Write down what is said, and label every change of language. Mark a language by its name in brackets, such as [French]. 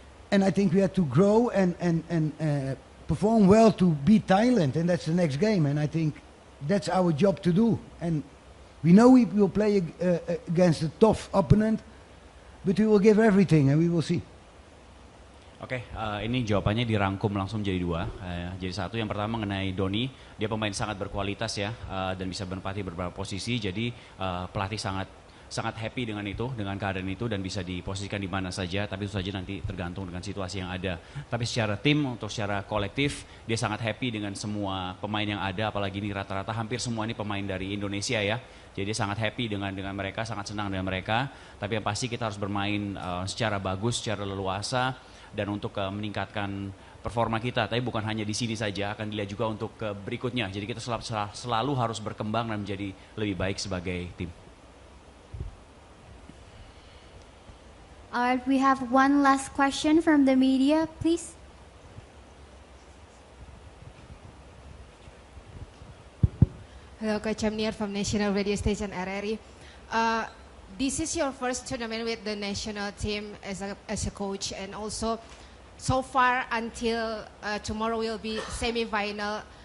[English] And I think we had to grow and perform well to beat Thailand, and that's the next game. And I think that's our job to do. And we know we will play against a tough opponent, but we will give everything, and we will see. [Indonesian] Oke, ini jawabannya dirangkum langsung jadi dua. Jadi satu, yang pertama mengenai Donny, dia pemain sangat berkualitas ya, dan bisa berempati beberapa posisi. Jadi pelatih sangat happy dengan itu, dengan keadaan itu, dan bisa diposisikan di mana saja. Tapi itu saja nanti tergantung dengan situasi yang ada. Tapi secara tim, untuk secara kolektif, dia sangat happy dengan semua pemain yang ada. Apalagi ini rata-rata hampir semua ini pemain dari Indonesia ya. Jadi dia sangat happy dengan mereka, sangat senang dengan mereka. Tapi yang pasti kita harus bermain secara bagus, secara leluasa, dan untuk meningkatkan performa kita. Tapi bukan hanya di sini saja, akan dilihat juga untuk berikutnya. Jadi kita selalu harus berkembang dan menjadi lebih baik sebagai tim. [English] Alright, we have one last question from the media, please. Hello, Coach Amnir from National Radio Station RRI. This is your first tournament with the national team as a coach, and also so far until tomorrow will be semi-final.